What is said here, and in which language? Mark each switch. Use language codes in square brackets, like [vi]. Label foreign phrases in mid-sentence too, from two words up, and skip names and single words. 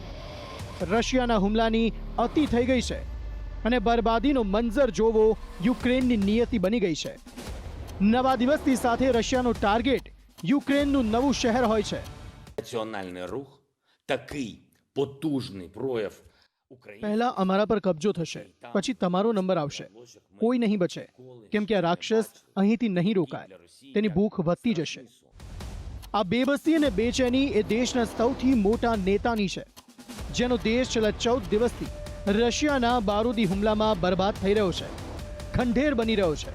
[gu] રશિયાના હુમલાની અતિ થઈ ગઈ છે અને બરબાદીનો મંજર જોવો યુક્રેનની નિયતિ બની ગઈ છે. નવા દિવસની સાથે રશિયાનો ટાર્ગેટ યુક્રેનનું નવું શહેર હોય છે. [uk] Національний рух такий потужний прояв України. [gu] પહેલા અમારા પર કબજો થશે, પછી તમારો નંબર આવશે. કોઈ નહીં બચે, કેમ કે આ રાક્ષસ અહીંથી નહીં રોકાય. તેની ભૂખ વધતી જશે. આ બેબસી અને બેચેની એ દેશના સૌથી મોટા નેતાની છે, જેનો દેશ છેલ્લા 14 દિવસથી રશિયાના બારૂદી હુમલામાં બરબાદ થઈ રહ્યો છે, ખંડેર બની રહ્યો છે.